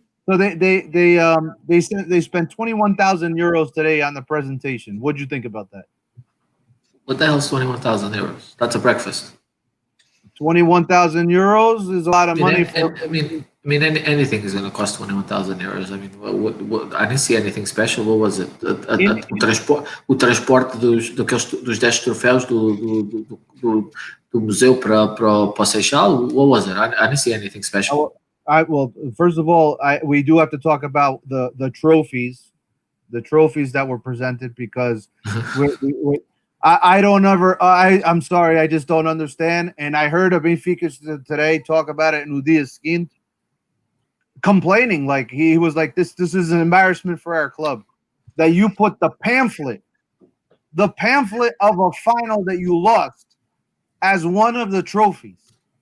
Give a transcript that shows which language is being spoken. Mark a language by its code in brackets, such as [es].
[en] So they spent 21,000 euros today on the presentation. What'd you think about that? What the hell is 21,000 euros? That's a breakfast. 21,000 euros is a lot of money. mean, anything is going to cost 21,000 euros. I mean, I didn't see anything special. What was it? [pt] O transporte dos 10 troféus do museu para o Seixal? [en] What was it? I didn't see anything special. Well, first of all, we do have to talk about the trophies that were presented, because I don't ever. I'm sorry, I just don't understand. And I heard a Benfica today talk about it in O Dia Seguinte, complaining, like he was like, this is an embarrassment for our club that you put the pamphlet of a final that you lost as one of the trophies.